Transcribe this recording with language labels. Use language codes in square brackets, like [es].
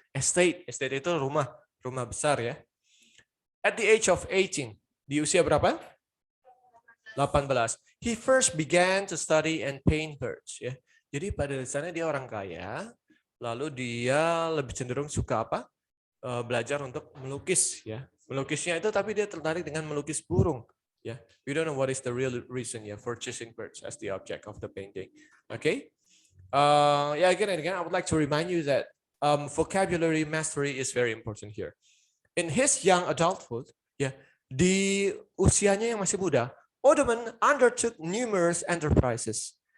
[id] Estate itu rumah besar, ya. [en] At the age of 18, [id] di usia berapa? [en] 18. He first began to study and paint birds, ya. [id] Jadi pada dasarnya dia orang kaya, lalu dia lebih cenderung suka apa? Belajar untuk melukis, ya. Melukisnya itu tapi dia tertarik dengan melukis burung, ya. [en] We don't know what is the real reason, ya, for choosing birds as the object of the painting. Okay. Yeah, again and again, I would like to remind you that vocabulary mastery is very important here. In his young adulthood, ya, [id] di usianya yang masih muda, [en] Audubon undertook numerous enterprises.